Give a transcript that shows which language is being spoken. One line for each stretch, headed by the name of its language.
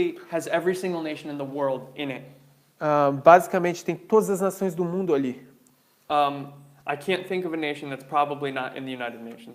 English: has every single nation in the world in it.
Portuguese: basicamente tem todas as nações do mundo ali.
English: I can't think of a nation that's probably not in the United Nations.